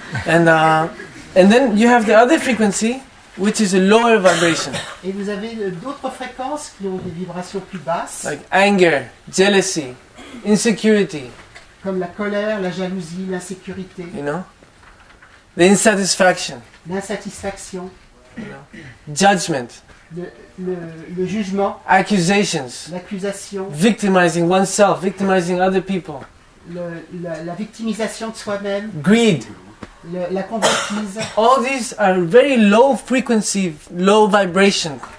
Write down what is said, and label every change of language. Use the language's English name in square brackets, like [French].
[English] And then you have the other frequency, which is a lower vibration, [French] Et vous avez d'autres fréquences qui ont des vibrations plus basses, [English] like anger, jealousy, insecurity, [French] comme la colère, la jalousie, l'insécurité, [English] you know, the insatisfaction, [French] l'insatisfaction, [English] judgment, [French] le jugement, [English] accusations, [French] l'accusation, [English] victimizing oneself, victimizing other people, [French] la victimisation de soi-même, [English] greed. [French] la convoitise. [English] All these are very low frequency, low vibration.